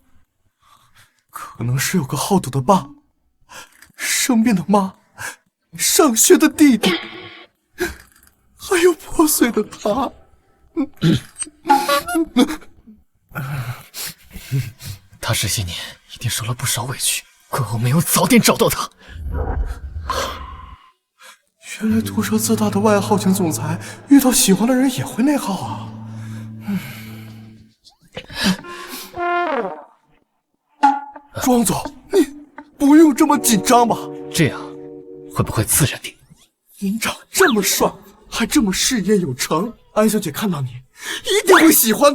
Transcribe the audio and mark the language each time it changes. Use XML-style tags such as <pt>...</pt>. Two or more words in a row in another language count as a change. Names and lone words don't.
<zh>可能是有個好賭的爸，生病的媽，上學的弟弟，還有破碎的他。他這些年一定受了不少委屈，怪我沒有早點找到他。原來毒舌自大的外號型總裁遇到喜歡的人也會內耗啊。莊總，你不用這麼緊張吧？這樣會不會自然點？您長這麼帥，還這麼事業有成，安小姐看到你一定會喜歡的。</zh>